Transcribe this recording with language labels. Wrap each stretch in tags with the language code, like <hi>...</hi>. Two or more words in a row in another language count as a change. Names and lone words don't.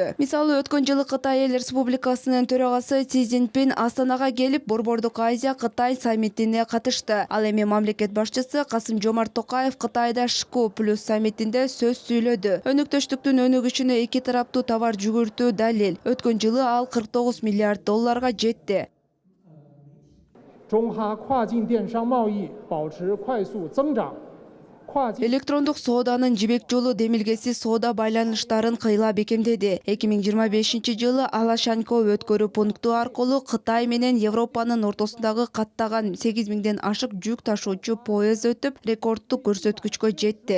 <ky>Мисалы өткөн жылы Кытай Эл Республикасынын төрагасы Си Цзиньпин Астанага келип Борбордук Азия Кытай саммитине катышты. Ал эми мамлекет башчысы Касым-Жомарт Токаев Кытайда ШКУ+ саммитинде сөз сүйлөдү. Өнүктөштүктүн өнүгүшүнө эки тараптуу товар жүгүртүү далил. Өткөн жылы ал 49 миллиард долларга жетти.</ky> <zh>中哈跨境电商贸易保持快速增长。</zh> <ky>Электрондук сооданын жибек жолу демилгеси соода байланыштарын кыйла бекемдеди. 2025-жылы Алашанько өткөрүү пункту аркылуу Кытай менен Европанын ортосундагы каттаган 8 миңден ашык жүк ташуучу поезд өтүп, рекордтук көрсөткүчкө жетти.</ky>